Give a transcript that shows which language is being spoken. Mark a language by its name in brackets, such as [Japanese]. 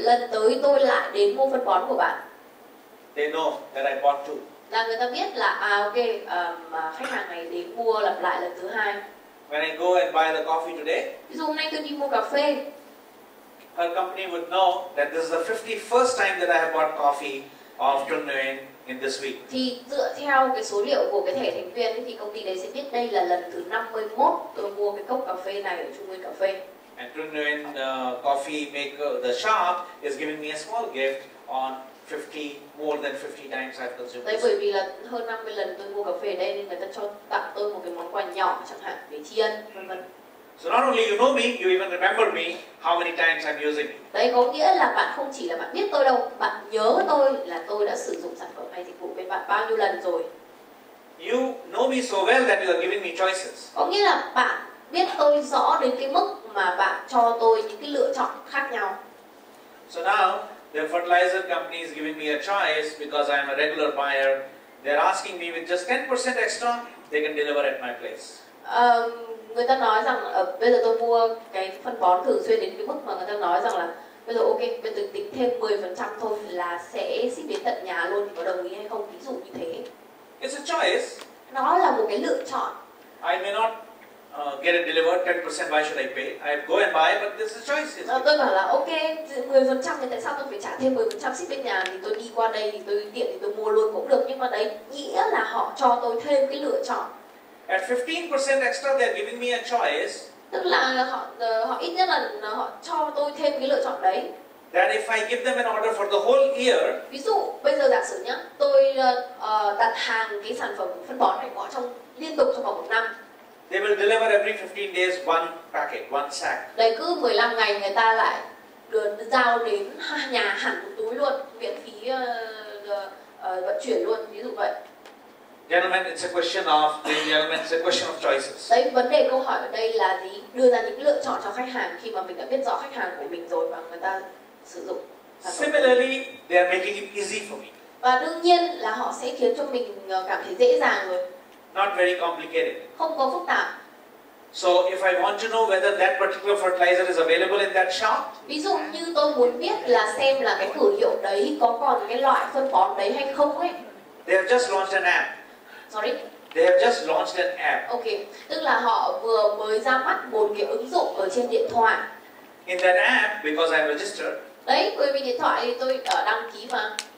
[Vietnamese] Lần tới tôi lại đến mua phân bón của bạn. [English] they know that I bought two. [Vietnamese] Là người ta biết là ok, mà khách hàng này đến mua lặp lại lần thứ hai. [English] When I go and buy the coffee today, [Vietnamese] Ví dụ hôm nay tôi đi mua cà phê. [English] her company would know that this is the 51st time that I have bought coffee of Trường in this week. [Vietnamese] Thì dựa theo cái số liệu của cái thẻ thành viên ấy, thì công ty đấy sẽ biết đây là lần thứ 51 tôi mua cái cốc cà phê này ở Trung Nguyên Cà Phê. [English] And Trường coffee maker, the shop, is giving me a small gift on more than 50 times I've consumed [Vietnamese] Đấy [English] this. [Vietnamese] bởi vì là hơn 50 lần tôi mua cà phê ở đây nên người ta cho tặng tôi một cái món quà nhỏ chẳng hạn để tri ân vân vân. [English] So not only you know me, you even remember me, how many times I'm using it. [Vietnamese] Đấy có nghĩa là bạn không chỉ là bạn biết tôi đâu, bạn nhớ tôi là tôi đã sử dụng sản phẩm hay dịch vụ bên bạn bao nhiêu lần rồi. [English] You know me so well that you are giving me choices. [Vietnamese] Có nghĩa là bạn biết tôi rõ đến cái mức mà bạn cho tôi những cái lựa chọn khác nhau. [English] So now, the fertilizer company is giving me a choice because I'm a regular buyer. They're asking me with just 10% extra, they can deliver at my place. [Vietnamese] Người ta nói rằng bây giờ tôi mua cái phân bón thường xuyên đến cái mức mà người ta nói rằng là bây giờ ok, bây giờ tính thêm 10% thôi là sẽ ship đến tận nhà luôn, thì có đồng ý hay không? Ví dụ như thế. [English] It's a choice. [Vietnamese] Nó là một cái lựa chọn. [English] I may not get it delivered 10%, why should I pay? I go and buy, but this is a choice. [Vietnamese] Tôi bảo là ok, 10% thì tại sao tôi phải trả thêm 10% ship bên nhà, thì tôi đi qua đây thì tôi tiện thì tôi mua luôn cũng được, nhưng mà đấy nghĩa là họ cho tôi thêm cái lựa chọn. [English] At 15% extra, they're giving me a choice [Vietnamese] Tức là họ ít nhất là họ cho tôi thêm cái lựa chọn đấy. [English] That if I give them an order for the whole year, [Vietnamese] Ví dụ bây giờ giả sử nhá, tôi đặt hàng cái sản phẩm phân bón này của họ liên tục trong vòng 1 năm. [English] they will deliver every 15 days one packet, one sack. [Vietnamese] Đấy, cứ 15 ngày người ta lại giao đến nhà hẳn một túi luôn, miễn phí vận chuyển luôn, ví dụ vậy. [English] Gentlemen, it's a question of choices. [Vietnamese] Đấy, vấn đề câu hỏi ở đây là gì? Đưa ra những lựa chọn cho khách hàng khi mà mình đã biết rõ khách hàng của mình rồi và người ta sử dụng. [English] Similarly, they are making it easy for me. [Vietnamese] Và đương nhiên là họ sẽ khiến cho mình cảm thấy dễ dàng rồi. [English] Not very complicated. [Vietnamese] Không có phức tạp. [English] So if I want to know whether that particular fertilizer is available in that shop, [Vietnamese] Ví dụ như tôi muốn biết là xem là cái cửa hiệu đấy có còn cái loại phân bón đấy hay không ấy. [English] they have just launched an app. Sorry. They have just launched an app. [Vietnamese] Ok, tức là họ vừa mới ra mắt một cái ứng dụng ở trên điện thoại. [English] In that app, because I'm registered, [Vietnamese] Đấy, bởi vì điện thoại thì tôi đăng ký mà.